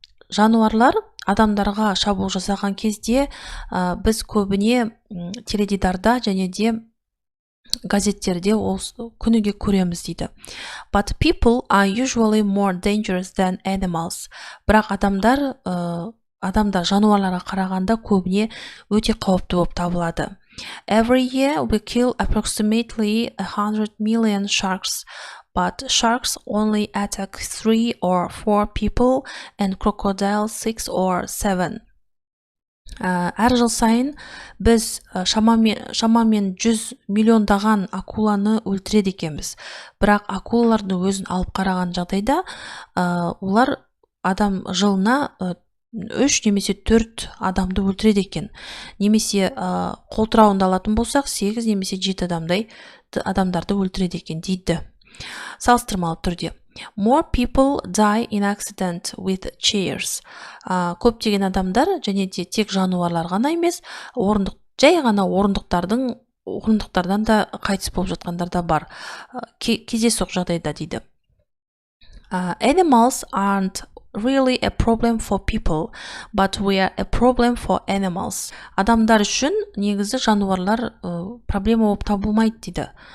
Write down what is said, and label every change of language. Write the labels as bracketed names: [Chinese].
[Kazakh] Жануарлар адамдарға шабуыл жасаған кезде біз көбіне теледидарда және де газеттерде күніге көреміз дейді. [English] But people are usually more dangerous than animals. [Kazakh] Бірақ адамдар жануарларға қарағанда көбіне өте қауіпті болып табылады. [English] Every year we kill approximately 100 million sharks, but sharks only attack 3 or 4 people and crocodiles 6 or 7. [Kazakh] Әр жыл сайын біз шамамен 100 миллиондаған акуланы өлтіреді екенбіз. Бірақ акулалардың өзін алып қараған жағдайда олар жылына 3 немесе 4 адамды өлтіреді екен. Немесе қолтырауында алатын болсақ 8 немесе 7 адамдарды өлтіреді екен дейді. Салыстырмалы түрде. [English] More people die in accident with chairs. [Kazakh] Көптеген адамдар және де тек жануарлар ғана емес, жай ғана орындықтардан да қайтыс болып жатқандар да бар. Кездейсоқ жағдайда дейді. [English] Animals aren't really a problem for people, but we are a problem for animals. [Kazakh] Адамдар үшін негізі жануарлар проблема болып табылмайды дейді.